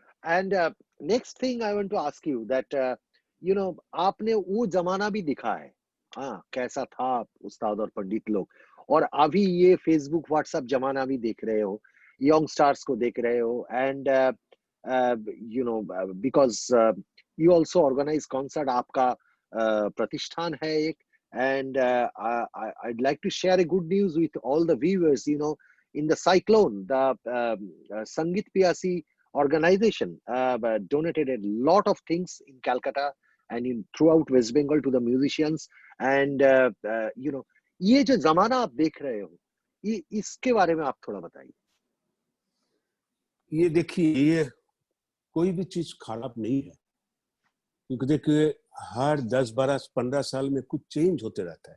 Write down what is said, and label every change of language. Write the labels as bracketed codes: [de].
[en] and next thing I want to ask you that you know [hi] आपने वो जमाना भी दिखा है, हाँ कैसा था उस्ताद और पंडित लोग, और अभी ये फेसबुक व्हाट्सएप जमाना भी देख रहे हो, यंग स्टार्स को देख रहे हो। [en] and you know because you also organise concert, [hi] आपका प्रतिष्ठान है एक। [en] And I'd like to share a good news with all the viewers. You know, in the cyclone, the Sangeet Piyasi organization donated a lot of things in Calcutta and in throughout West Bengal to the musicians. And you know, [hi] ये जो जमाना आप देख रहे हो, ये इसके बारे में आप थोड़ा बताइए। ये देखिए, ये कोई भी चीज खराब नहीं है, क्योंकि देखिए हर 10 12 15 साल में कुछ चेंज होते रहता है।